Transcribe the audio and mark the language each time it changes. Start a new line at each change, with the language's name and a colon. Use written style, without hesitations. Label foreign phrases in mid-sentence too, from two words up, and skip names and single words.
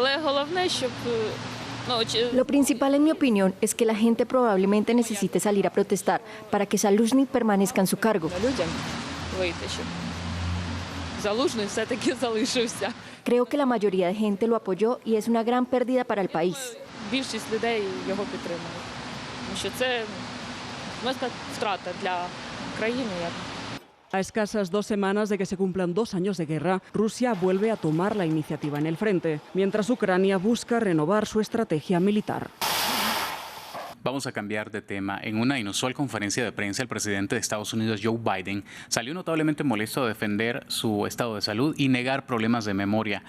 Spanish: Lo principal, en mi opinión, es que la gente probablemente necesite salir a protestar para que Zaluzhny permanezca en su cargo. Creo que la mayoría de gente lo apoyó y es una gran pérdida para el país.
Ukrainian: більшість людей його підтримують. Тому що це втрата для країни.
Spanish: A escasas 2 semanas de que se cumplan 2 años de guerra, Rusia vuelve a tomar la iniciativa en el frente, mientras Ucrania busca renovar su estrategia militar. Vamos a cambiar de tema. En una inusual conferencia de prensa, el presidente de Estados Unidos, Joe Biden, salió notablemente molesto a defender su estado de salud y negar problemas de memoria.